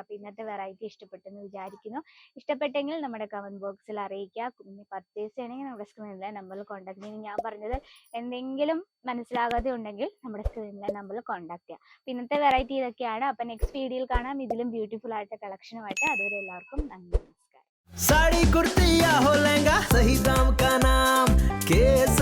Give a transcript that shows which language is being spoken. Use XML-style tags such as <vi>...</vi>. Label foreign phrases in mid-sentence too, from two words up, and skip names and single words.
<ml>അപ്പൊ ഇന്നത്തെ വെറൈറ്റി ഇഷ്ടപ്പെട്ടെന്ന് വിചാരിക്കുന്നു. ഇഷ്ടപ്പെട്ടെങ്കിൽ നമ്മുടെ</ml> <en>comment boxil</en> <ml>അറിയിക്കുക. പർച്ചേസ് ചെയ്യണമെങ്കിൽ നമ്മുടെ സ്ക്രീനിലെ നമ്പറിൽ കോൺടാക്ട് ചെയ്യുക. ഞാൻ പറഞ്ഞത് എന്തെങ്കിലും മനസ്സിലാകാതെ ഉണ്ടെങ്കിൽ നമ്മുടെ സ്ക്രീനിലെ നമ്പറിൽ കോൺടാക്ട് ചെയ്യുക. അപ്പൊ ഇന്നത്തെ വെറൈറ്റി ഇതൊക്കെയാണ്. അപ്പൊ</ml> <en>next videoyil</en> <ml>കാണാം ഇതിലും ബ്യൂട്ടിഫുൾ ആയിട്ട് കളക്ഷനുമായിട്ട്. അതുവരെ എല്ലാവർക്കും നന്ദി, നമസ്കാരം.</ml> <hi>साड़ी कुर्ती या हो लहंगा, सही दाम का नाम के</hi>